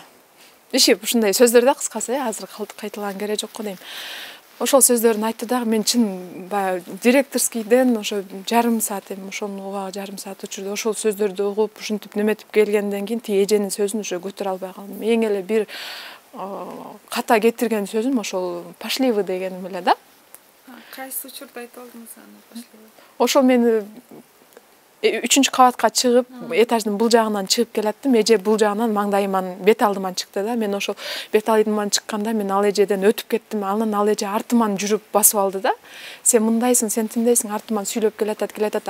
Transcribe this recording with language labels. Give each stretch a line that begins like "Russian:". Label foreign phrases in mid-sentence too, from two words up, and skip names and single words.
Kyrgyz: Ушундай сөздөр да, кыскасы, азыр кайталаган кереги жок го дейм. Ошол сөздөрүн айтты дагы, мен чын баягы директорскийден ошо жарым саат, ошону убагы жарым саат учурда ошол сөздөрдү угуп, ушинтип неметип келгенден кийин тиги эженин сөзүн уже көтөрө албай калдым. Эң эле бир ката кетирген сөзүм ошол
Russian: "пошли вы"
Kyrgyz: дегеним эле да. Кайсы учурда айтып алдыңыз аны
Russian: "пошли вы"?
Kyrgyz: Ошол мен 3-кабатка чыгып, этаждын бул жагынан чыгып келаттым. Эже бул жагынан маңдайыман, бет алдыман чыкты да. Мен ошол бет алдыман чыкканда мен ал эжеден өтүп кеттим. Анан ал эже артыман жүрүп басып алды да. "Сен мындайсың, сен тиндейсиң", артыман сүйлөп келатат.